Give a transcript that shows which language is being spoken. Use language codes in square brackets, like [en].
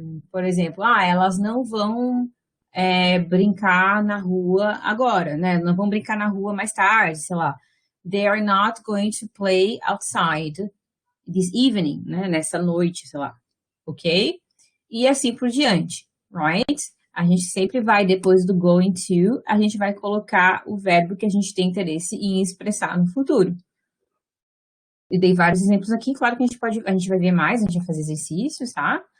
[pt] Por exemplo, elas não vão brincar na rua agora, né? Não vão brincar na rua mais tarde, sei lá. [en] They are not going to play outside this evening, né? [pt] Nessa noite, sei lá. Ok? E assim por diante, right? A gente sempre vai, depois do going to, a gente vai colocar o verbo que a gente tem interesse em expressar no futuro. Eu dei vários exemplos aqui, claro que a gente vai ver mais, a gente vai fazer exercícios, tá?